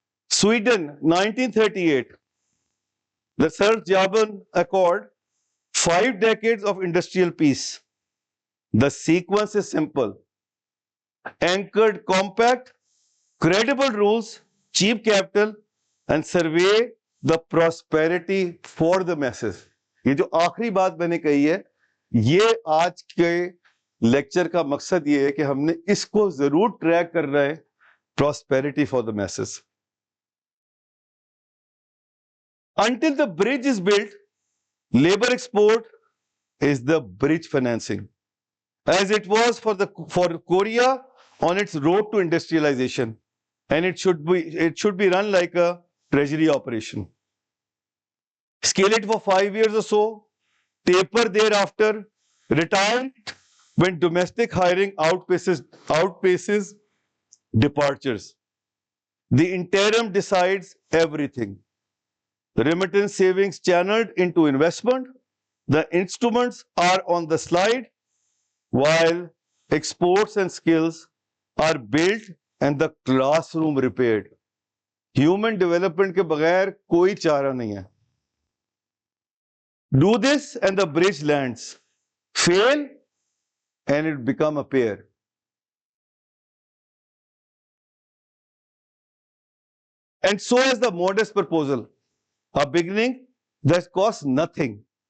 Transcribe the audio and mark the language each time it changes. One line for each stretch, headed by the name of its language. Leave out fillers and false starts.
English: Sweden, 1938. The Saltsjöbaden Accord, 5 decades of industrial peace. The sequence is simple. Anchored compact, credible rules, cheap capital, and survey the prosperity for the masses.
Urdu: یہ جو آخری بات میں نے کہی ہے, یہ آج کے لیکچر کا مقصد یہ ہے کہ ہم نے اس کو ضرور ٹریک کرنا ہے,
English: prosperity for the masses. Until the bridge is built, labor export is the bridge financing, as it was for Korea on its road to industrialization, and it should be run like a treasury operation. Scale it for 5 years or so, taper thereafter, retire when domestic hiring outpaces departures. The interim decides everything. Remittance savings channeled into investment. The instruments are on the slide, while exports and skills are built and the classroom repaired.
Urdu: Human development کے بغیر کوئی چارہ نہیں ہے.
English: Do this and the bridge lands. Fail and it become a pair. And so is the modest proposal. A beginning that costs nothing.